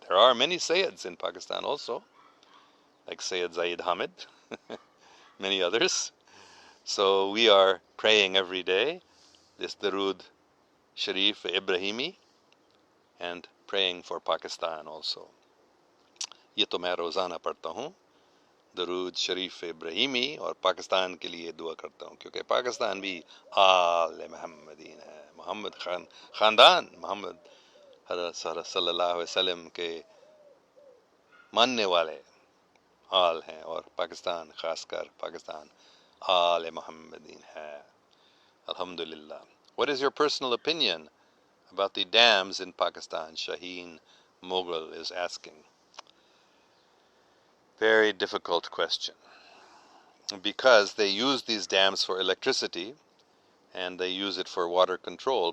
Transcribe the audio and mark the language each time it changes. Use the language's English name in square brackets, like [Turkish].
[English] There are many Sayyids in Pakistan also, like Sayyid Zaid Hamid, many others. So we are praying every day this Darood Sharif Ibrahimi and praying for Pakistan also. [Hindi] ये तो मैं रोज़ाना पढ़ता हूँ दरूद शरीफ इब्राहिमी और पाकिस्तान के लिए दुआ करता हूँ क्योंकि पाकिस्तान भी आल मोहम्मदीन है मोहम्मद ख़ानदान मोहम्मद सल्लल्लाहु अलैहि वसल्लम के मानने वाले आल हैं और पाकिस्तान ख़ासकर पाकिस्तान आल मोहम्मदीन है Alhamdulillah. [English] What is your personal opinion about the dams in Pakistan? Shaheen Mughal is asking. Very difficult question. Because they use these dams for electricity and they use it for water control.